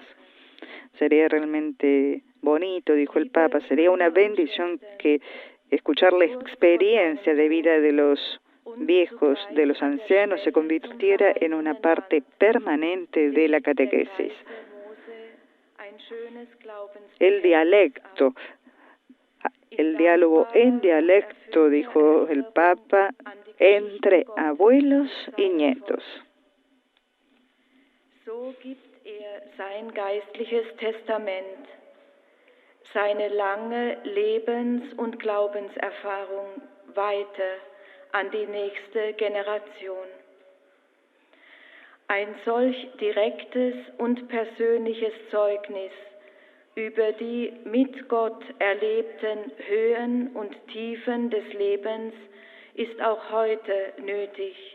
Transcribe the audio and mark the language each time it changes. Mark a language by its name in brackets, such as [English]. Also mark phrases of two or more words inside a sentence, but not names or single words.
[Spanish] Sería realmente bonito, dijo el Papa, sería una bendición que escuchar la experiencia de vida de los viejos, de los ancianos, se convirtiera en una parte permanente de la catequesis. El dialecto, el diálogo en dialecto, dijo el Papa, entre abuelos y nietos. [German] So gibt sein geistliches Testament, seine lange Lebens- und Glaubenserfahrung weiter an die nächste Generation. Ein solch direktes und persönliches Zeugnis über die mit Gott erlebten Höhen und Tiefen des Lebens ist auch heute nötig.